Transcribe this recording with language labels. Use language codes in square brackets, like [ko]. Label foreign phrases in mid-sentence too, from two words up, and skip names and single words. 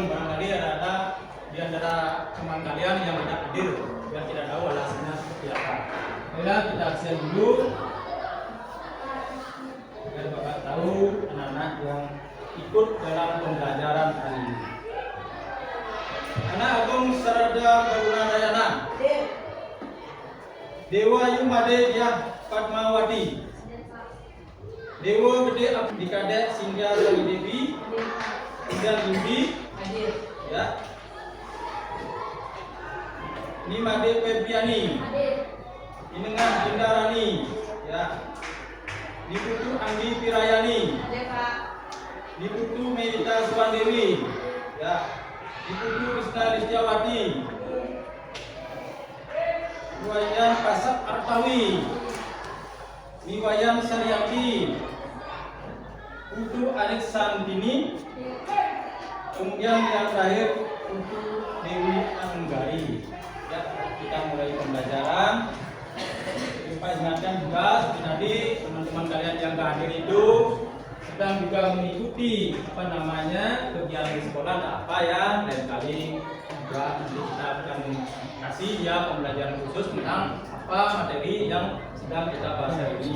[id] Barangkali ada di antara teman kalian yang tidak hadir, biar tidak tahu alasannya seperti apa. Ya, kita absen dulu agar Bapak tahu anak-anak yang ikut dalam pembelajaran hari ini. Anak Agung Sarada Karunadayana, Dewa Yumade Dyah Padmawati, Dewa Gede Abdikade Singga Sari Devi, Singga Yudi, ya. Ini Made Febriani, Inengan Indarani, ya. Diputu Andi Pirayani, Diputu Medita Suwandewi, ya. Diputu Krisna Listiawati, Wayan Kasap Artawi, Niwayan Saryati, Putu Anik Sandini, kemudian yang terakhir Putu Dewi Anggari. Ya, kita mulai pembelajaran. Pak ingatkan juga tadi teman-teman kalian yang hadir itu sedang juga mengikuti kegiatan di sekolah apa ya, lain kali juga nanti kita akan kasih ya pembelajaran khusus tentang apa materi yang sedang kita bahas hari ini.